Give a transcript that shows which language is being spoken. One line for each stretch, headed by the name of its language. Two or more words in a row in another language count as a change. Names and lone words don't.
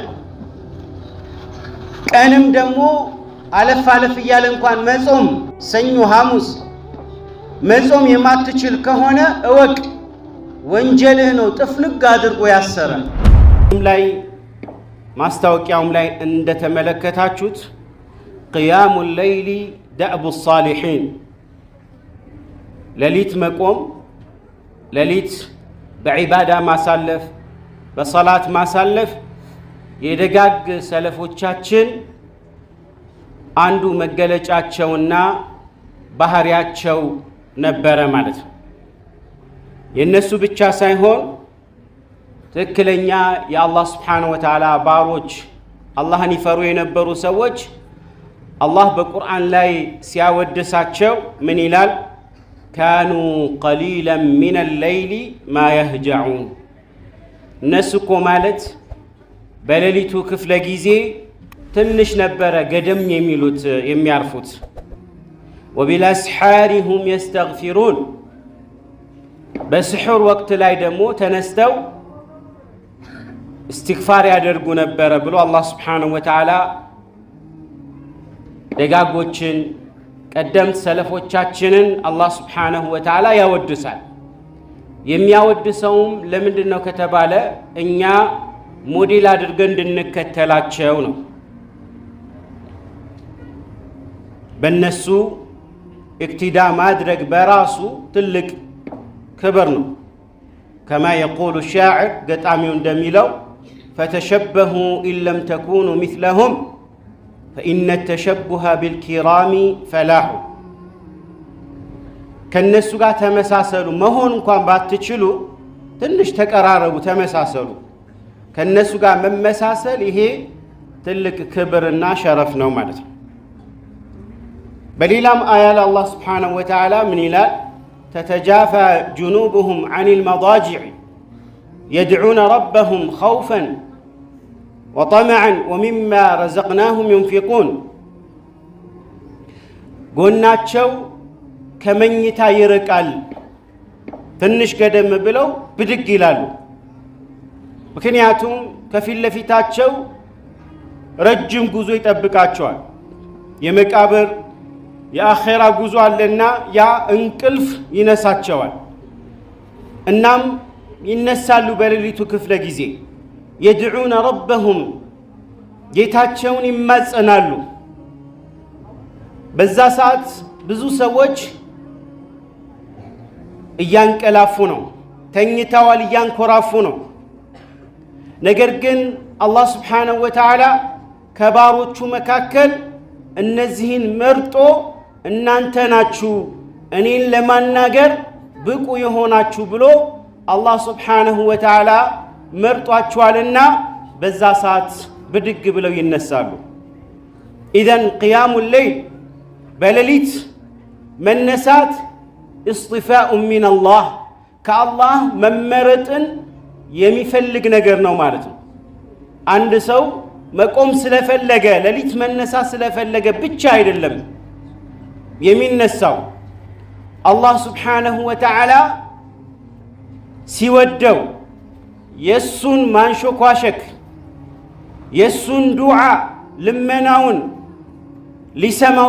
Amharic: ቀንም ደግሞ አለፍ አለፍ ይያለ እንኳን መጾም ሰኞ ሐሙስ መጾም የማትችል ከሆነ እወቅ ወንጀልህ ነው ጥፍንግ አድርጎ ያሰረ ላይ ማስታወቂያውም ላይ እንደተመለከታችሁት
Arabic: قيام الليل دأب الصالحين
Amharic: ለሊት መቆም ለሊት በዒባዳ ማሳለፍ በሶላት ማሳለፍ የደጋግ ሰለፎቻችን አንዱ መገለጫቸውና ባህሪያቸው ነበረ ማለት ነው የነሱ ብቻ ሳይሆን ትክክለኛ የአላህ
Arabic: سبحانه وتعالى
Amharic: ባሮች አላህን ይፈሩ የነበሩ ሰዎች አላህ በቁርአን ላይ ሲያወድሳቸው ምን ይላል
Arabic: كانوا قليلا من الليل ما يهجعون
Amharic: እነሱኮ ማለት በሌሊቱ ክፍለ ጊዜ ትንሽ ነበረ ገደም የሚሉት የሚያርፉት
Arabic: وبالاسحار هم يستغفرون
Amharic: በስሑር ወቅት ላይ ደግሞ ተነስተው استغفار ያደርጉ ነበር ብሎ አላህ
Arabic: سبحانه وتعالى
Amharic: ደጋጎችን ቀደምት ሰለፎቻችንን አላህ
Arabic: سبحانه وتعالى
Amharic: ያወድሳል የሚያወድሰውም ለምንድነው ከተባለ እኛ ሞዴል አድርገን እንድንከተላቸው ነው በእነሱ እክቲዳ ማድረግ በራሱ ትልቅ كبر ነው
Arabic: كما يقول الشاعر
Amharic: ገጣሚው እንደሚለው
Arabic: فتشبهوا إن لم تكونوا مثلهم فإن التشبه بالكرام فلاح
Amharic: ከነሱ ጋር ተመሳሰሉ መሆን እንኳን ባትችሉ ትንሽ ተቀራረቡ ተመሳሰሉ ከነሱ ጋር መመሳሰል ይሄ ትልቅ ክብርና ሸረፍ ነው ማለት ነው በሌላም አያ ላይ አላህ
Arabic: سبحانه وتعالى
Amharic: ምን ይላል
Arabic: تتجافى جنوبهم عن المضاجع يدعون ربهم خوفا وطمعا ومما رزقناهم ينفقون
Amharic: ጎናቸው ከመኝታ ይርቃል ትንሽ ገደም ብለው ብድግ ይላሉ ምክንያቱም ከፊት ለፊታቸው ረጅም ጉዞ ይጠብቃቸዋል የመቃብር የአኺራ ጉዞ አለና ያ እንቅልፍ ይነሳቸዋል እናም ይነሳሉ በሌሊቱ ክፍለ ጊዜ
Arabic: يدعون ربهم
Amharic: ጌታቸውን ይማጸናሉ በዛ ሰዓት ብዙ ሰዎች እያንቀላፉ ነው ተኝተዋል እያንኮራፉ ነው ነገር ግን አላህ
Arabic: سبحانه وتعالى
Amharic: ከባሮቹ መካከል እነዚህን መርጦ እናንተ ናችሁ እኔን ለማናገር ብቁ የሆናችሁ ብሎ አላህ Subhanahu
Arabic: وتعالى
Amharic: መርጧቸዋልና በዛ ሰዓት ብድግ ብለው ይነሳሉ ኢዘን
Arabic: قيام الليل
Amharic: በሌሊት መነሳት
Arabic: اصطفاء من الله
Amharic: ከአላህ መመረጥን የሚፈልግ ነገር ነው ማለት ነው አንድ ሰው መቆም ስለፈለገ ሌሊት መነሳት ስለፈለገ ብቻ አይደለም የሚነሳው አላህ
Arabic: سبحانه وتعالى
Amharic: ሲወደው የሱን ማንሾኳሸክ የሱን ዱዓ ልመናውን ሊሰማው